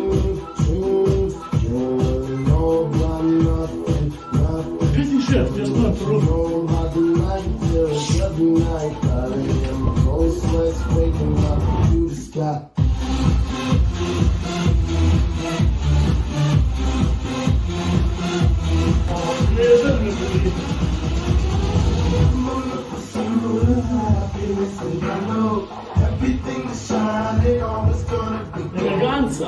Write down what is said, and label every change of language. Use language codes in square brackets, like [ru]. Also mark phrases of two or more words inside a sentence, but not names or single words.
[sl] Kaj si še, jaz moram prvo. Lezer me boli. [en] Everything is shining, all is gonna be Elegant